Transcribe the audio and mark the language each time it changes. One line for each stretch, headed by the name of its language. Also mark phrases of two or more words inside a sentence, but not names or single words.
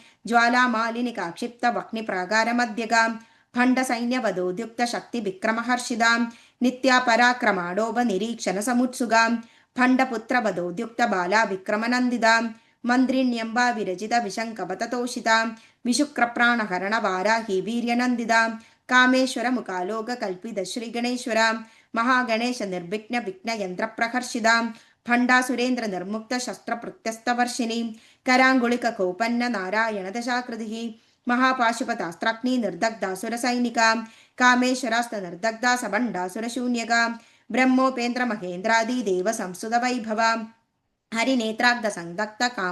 Sanskrit: ज्वालामालिनिकाक्षिप्तवह्निप्राकारमध्यगा भण्डसैन्यवधोद्युक्तशक्तिविक्रमहर्षिता नित्यापराक्रमाडोपनिरीक्षणसमुत्सुगा भण्डपुत्रवधोद्युक्तबाला विक्रमनन्दिता मन्त्रिण्यम्बा विरचितविशङ्कपततोषिता विशुक्रप्राणहरणवाराही वीर्यनन्दिता कामेश्वरमुखालोककल्पितश्रीगणेश्वरा महागणेश निर्विघ्न विघ्नयन्त्रप्रहर्षिता ഭണ്ഡാസുരേന്ദ്ര നിർമുക്ത ശസ്ത്ര പ്രത്യസ്തവർഷിണി കരാങ്കുളിക കൗപന്ന നാരായണ ദശാകൃതി മഹാപാശുപതാസ്ത്രഗ്നി നിർദഗ്ധാസുര സൈനിക കാമേശ്വരാസ്ത നിർദഗ്ധ സഭണ്ഡാസുരശൂന്യക ബ്രഹ്മോപേന്ദ്ര മഹേന്ദ്രാദി ദേവ സംസ്തുത വൈഭവ ഹരിനേത്രാഗ്ധ സംദഗ്ധ കാമ